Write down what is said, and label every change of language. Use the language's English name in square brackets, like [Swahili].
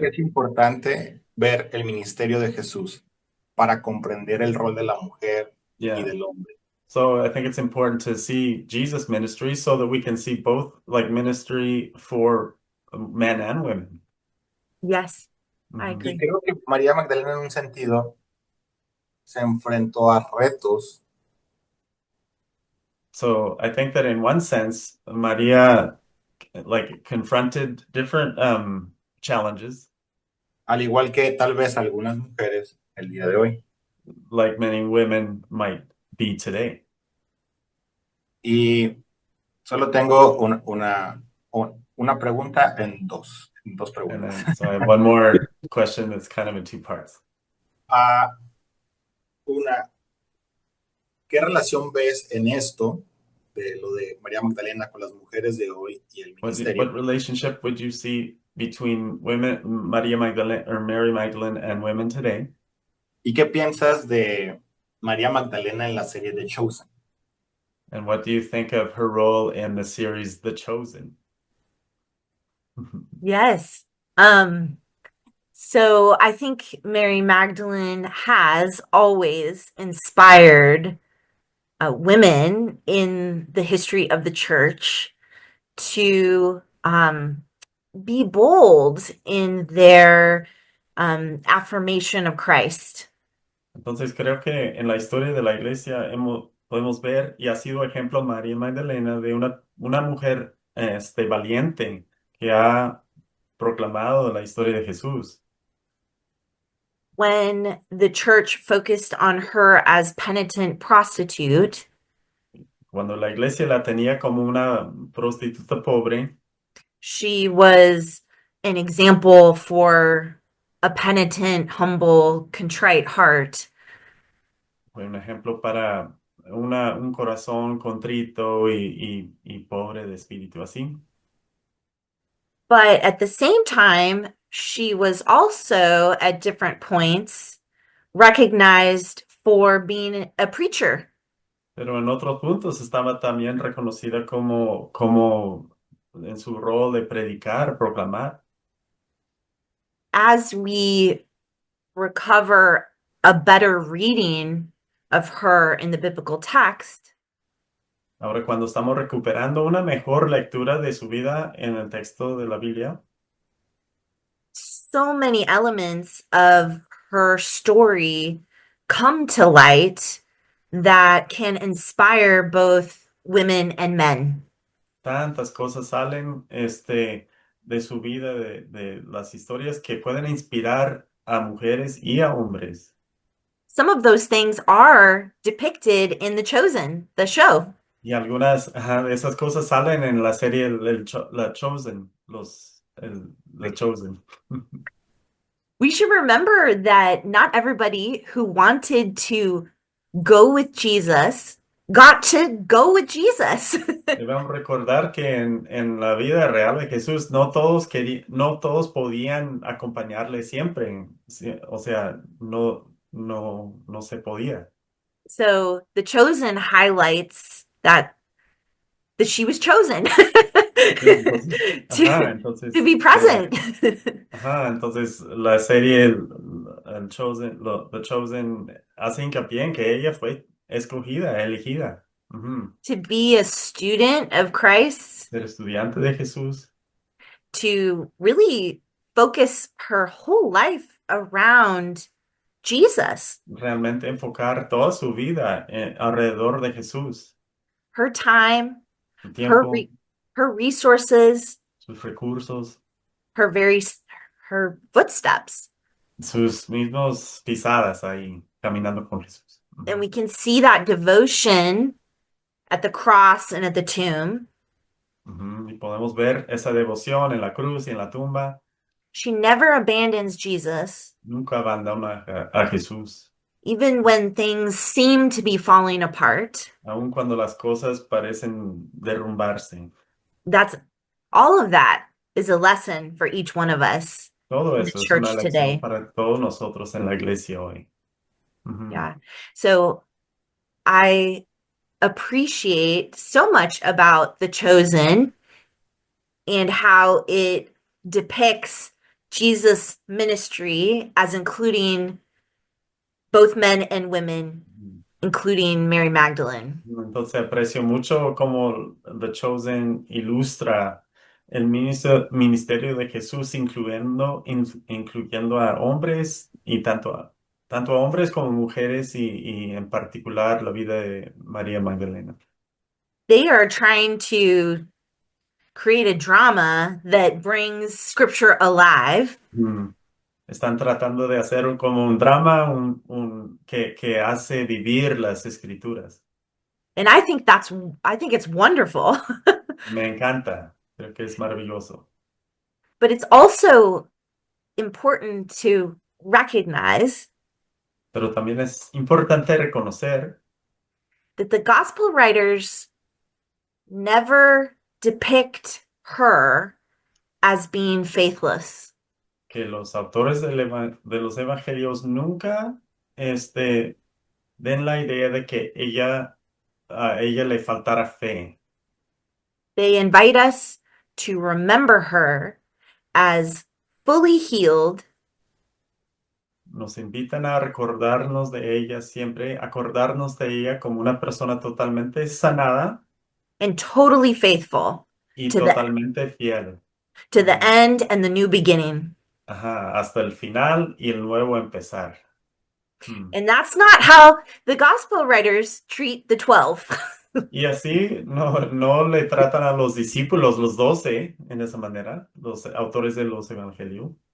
[Spanish] que es importante ver el ministerio de Jesús para comprender el rol de la mujer y [English] Yeah. [Spanish] del hombre. [English] So I think it's important to see Jesus' ministry so that we can see both, like, ministry for men and women. Yes, I Mhm. [Spanish] Y [English] agree. [Spanish] creo que María Magdalena en un sentido se enfrentó a retos. [English] So I think that in one sense, Maria, like, confronted different challenges, [Spanish] Al igual que tal vez algunas mujeres el día de hoy. [English] like many women might be today. [Spanish] Y solo tengo una pregunta en dos [English] And [Spanish] preguntas. [English] then, so I have one more question that's kind of in two parts. [Spanish] Una, ¿Qué relación ves en esto de lo de María Magdalena con las mujeres de hoy y el ministerio? [English] What relationship would you see between women, Maria Magdalene or Mary Magdalene, and women today? [Spanish] ¿Y qué piensas de María Magdalena en la serie The Chosen? [English] And what do you think of her role in the series The Chosen? Yes. So I think Mary Magdalene has always inspired women in the history of the church to be bold in their affirmation of Christ. [Spanish] Entonces creo que en la historia de la iglesia podemos ver y ha sido ejemplo María Magdalena de una mujer valiente que ha proclamado la historia de Jesús. [English] When the church focused on her as penitent prostitute, [Spanish] Cuando la iglesia la tenía como una prostituta pobre, [English] she was an example for a penitent, humble, contrite heart. [Spanish] fue un ejemplo para un corazón contrito y pobre de espíritu así. [English] But at the same time, she was also at different points recognized for being a preacher. [Spanish] Pero en otros puntos estaba también reconocida como en su rol de predicar, proclamar. [English] As we recover a better reading of her in the biblical text, [Spanish] Ahora, cuando estamos recuperando una mejor lectura de su vida en el texto de la Biblia, [English] so many elements of her story come to light that can inspire both women and men. [Spanish] tantas cosas salen de su vida, de las historias que pueden inspirar a mujeres y a hombres. [English] Some of those things are depicted in The Chosen, the show. [Spanish] Y algunas de esas cosas salen en la serie La Chosen, The Chosen. [English] We should remember that not everybody who wanted to go with Jesus got to go with Jesus. [Spanish] Debemos recordar que en la vida real de Jesús no todos podían acompañarle siempre. O sea, no se podía. [English] So The Chosen highlights that she was chosen [Spanish] Entonces, [English] to be present. [Spanish] entonces la serie el Chosen, The Chosen hace hincapié en que ella fue escogida, elegida. [English] To be a student of Christ, [Spanish] Ser estudiante de Jesús, [English] to really focus her whole life around Jesus, [Spanish] realmente enfocar toda su vida alrededor de Jesús, [English] her time, [Spanish] su [English] her [Spanish] tiempo, [English] her resources, [Spanish] sus recursos, [English] her footsteps. [Spanish] sus mismos pisadas ahí, caminando con Jesús. [English] And we can see that devotion at the cross and at the tomb. [Spanish] Y podemos ver esa devoción en la cruz y en la tumba. [English] She never abandons Jesus, [Spanish] Nunca abandona a Jesús, [English] even when things seem to be falling apart. [Spanish] aun cuando las cosas parecen derrumbarse. [English] That's all of that is a lesson for each one of us [Spanish] Todo [English] in the [Spanish] eso es [English] church [Spanish] una lección [English] today. [Spanish] para todos nosotros en la iglesia hoy. [English] Yeah. So I appreciate so much about The Chosen and how it depicts Jesus' ministry as including both men and women, including Mary Magdalene. [Spanish] Entonces aprecio mucho cómo The Chosen ilustra el ministerio de Jesús, incluyendo a hombres y tanto a hombres como mujeres y en particular la vida de María Magdalena. [English] They are trying to create a drama that brings scripture alive. [Spanish] Están tratando de hacer como un drama que hace vivir las escrituras. [English] And I think it's wonderful. [Spanish] Me encanta, creo que es maravilloso. [English] But it's also important to recognize [Spanish] Pero también es importante reconocer [English] that the gospel writers never depict her as being faithless. [Spanish] Que los autores de los evangelios nunca den la idea de que a ella le faltara fe. [English] They invite us to remember her as fully healed [Spanish] Nos invitan a recordarnos de ella siempre, acordarnos de ella como una persona totalmente sanada [English] and totally faithful [Spanish] y [English] to the [Spanish] totalmente fiel. [English] end and the new beginning. [Spanish] Ajá, hasta el final y el nuevo empezar. [English] And that's not how the gospel writers treat the 12. [Spanish] Y así no le tratan a los discípulos, los 12, en esa manera, los autores de los evangelios.